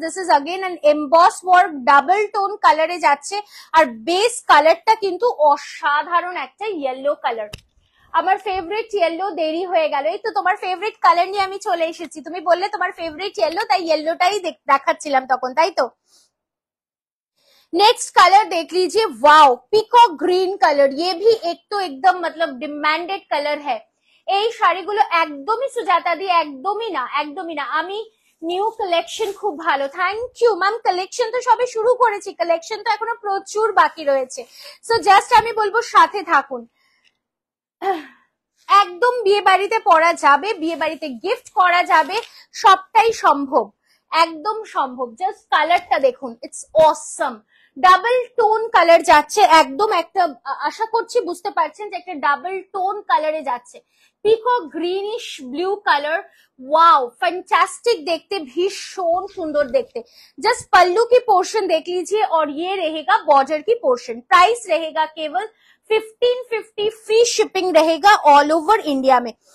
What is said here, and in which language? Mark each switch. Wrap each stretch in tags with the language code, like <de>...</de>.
<en>this is again an emboss work,</en> <bn>double tone কালারে যাচ্ছে, আর base কালারটা কিন্তু অসাধারণ একটা ইয়েলো কালার। আমার ফেভারিট ইয়েলো, দেরি হয়ে গেল। এই তো তোমার ফেভারিট কালার নিয়ে আমি চলে এসেছি, তুমি বললে তোমার ফেভারিট ইয়েলো, তাই ইয়েলোটাই দেখাচ্ছিলাম তখন, তাই তো।</bn> <hi>नेक्स्ट कलर देख लीजिए, वाओ, पिकॉक ग्रीन कलर, ये भी एक तो एकदम मतलब डिमांडेड कलर है।</hi> <bn>এই শাড়িগুলো একদমই সুজাতা দি, একদমই না, একদমই না। আমি নিউ কালেকশন খুব ভালো, থ্যাংক ইউ ম্যাম। কালেকশন তো সবে শুরু করেছি, কালেকশন তো এখনো প্রচুর বাকি রয়েছে। সো জাস্ট আমি বলবো সাথে থাকুন। একদম বিয়ে বাড়িতে পরা যাবে, বিয়ে বাড়িতে গিফট করা যাবে, সবটাই সম্ভব, একদম সম্ভব। জাস্ট কালারটা দেখুন,</bn> <en>It's awesome.</en> <bn>Double tone colour যাচ্ছে, একদম একটা, আশা করছি বুঝতে পারছেন যে একটা ডাবল টোন কালারে যাচ্ছে।</bn> <en>peacock greenish blue colour,</en> <hi>wow fantastic देखते, भीषण सुंदर देखते। जस्ट पल्लू की पोर्शन देख लीजिए, और ये रहेगा बॉर्डर की पोर्शन। प्राइस रहेगा केवल 1550, फ्री शिपिंग रहेगा ऑल ओवर इंडिया में।</hi>